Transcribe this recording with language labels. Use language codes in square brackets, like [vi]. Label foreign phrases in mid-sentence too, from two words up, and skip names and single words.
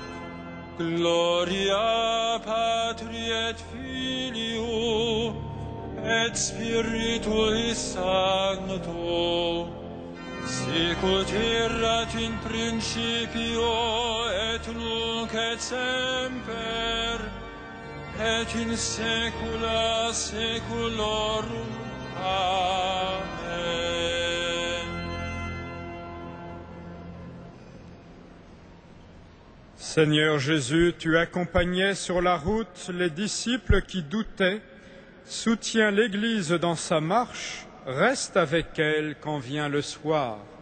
[la] Gloria Patri et Filio, et Spiritui Sancto, sicut erat in principio, et nunc et semper, et in saecula saeculorum. Amen. [fr] Seigneur Jésus, tu accompagnais sur la route les disciples qui doutaient. Soutiens l'Église dans sa marche, reste avec elle quand vient le soir.